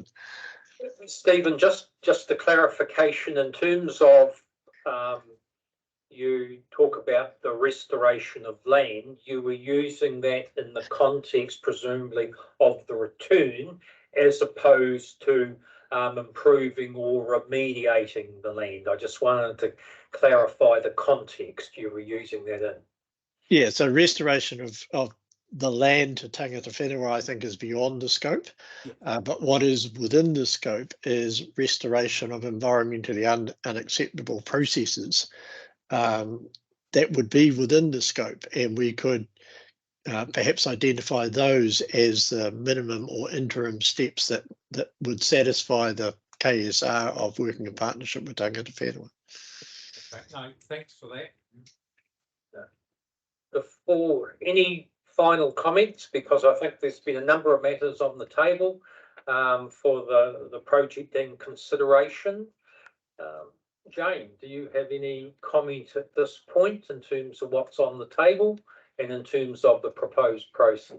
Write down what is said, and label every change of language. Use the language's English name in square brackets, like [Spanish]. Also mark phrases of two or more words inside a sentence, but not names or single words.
[English] Stephen, just a clarification in terms of you talk about the restoration of land, you were using that in the context presumably of the return as opposed to improving or remediating the land. I just wanted to clarify the context you were using that in. Yeah, so restoration of the land to [Māori] tangata whenua, [English] I think, is beyond the scope. But what is within the scope is restoration of environmentally unacceptable processes that would be within the scope, and we could perhaps identify those as the minimum or interim steps that would satisfy the KSR of working in partnership with [Māori] tangata whenua. [English] Okay, no, thanks for that. Before any final comments, because I think there's been a number of matters on the table for the project in consideration. Jane, do you have any comment at this point in terms of what's on the table and in terms of the proposed process?